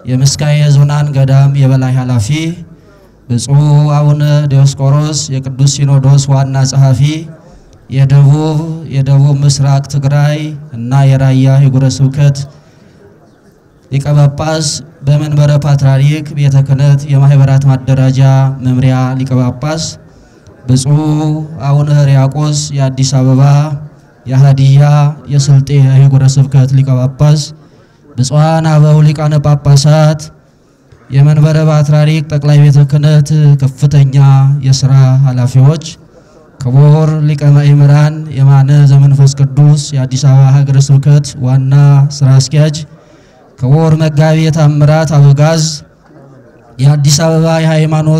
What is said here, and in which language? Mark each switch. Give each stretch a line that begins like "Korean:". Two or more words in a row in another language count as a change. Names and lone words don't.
Amharic: የምስካየ ኅዙናን ገዳም የበላይ ኃላፊ ብፁዕ አቡነ ዲዮስቆሮስ የቅዱስ ሲኖዶስ ዋና ጸሐፊ የደቡብ ምስራቅ ትግራይ እና የራያ ሀገረ ስብከት ሊቀ ጳጳስ በመንበረ ፓትርያርክ ቤተ ክህነት የማህበራት ማደራጃ መምሪያ ሊቀ ጳጳስ ብፁዕ አቡነ ሕርያቆስ የአዲስ አበባ የሀዲያ የስልጤ ሀገረ ስብከት ሊቀ ጳጳስ ብፁዓን አበው ሊቃነ ጳጳሳት የመንበረ ፓትርያርክ ጠቅላይ ቤተ ክህነት ከፍተኛ የሥራ ኃላፊዎች ክቡር ሊቀ ማእምራን የማነ ዘመንፈስ ቅዱስ የአዲስ አበባ ሀገረ ስብከት ዋና ሥራ አስኪያጅ ክቡር መጋቤ ተአምራት አበጋዝ የአዲስ አበባ የሃይማኖት